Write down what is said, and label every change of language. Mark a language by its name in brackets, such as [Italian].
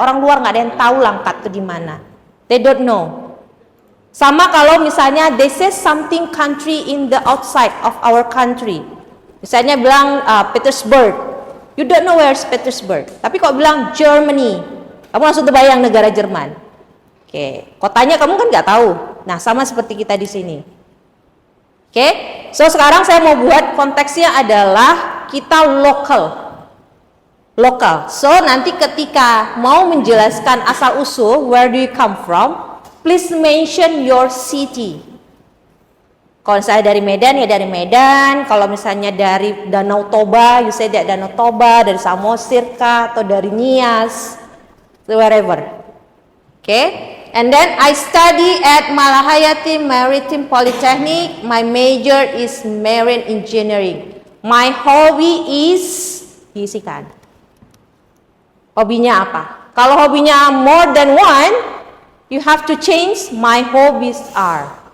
[Indonesian] Orang luar nggak ada yang tahu Langkat itu di mana. [English] They don't know. [Indonesian] Sama kalau misalnya [English] they say something country in the outside of our country. [Indonesian] Misalnya bilang [English] Petersburg. You don't know where is Petersburg. [Indonesian] Tapi kalau bilang Germany, kamu langsung terbayang negara Jerman. Oke, kotanya kamu kan nggak tahu. Nah, sama seperti kita di sini. Oke, so sekarang saya mau buat konteksnya adalah kita lokal. [English] So [Indonesian] nanti ketika mau menjelaskan asal usul, [English] where do you come from, please mention your city. [Indonesian] Kalau saya dari Medan ya dari Medan. Kalau misalnya dari Danau Toba, [English] you say that [Indonesian] Danau Toba, dari Samosir kah, atau dari Nias, [English] wherever. Okay. And then I study at Malahayati Maritime Polytechnic. My major is marine engineering. My hobby is, [Indonesian] diisikan. Hobinya apa? Kalau hobinya [English] more than one, you have to change my hobbies are.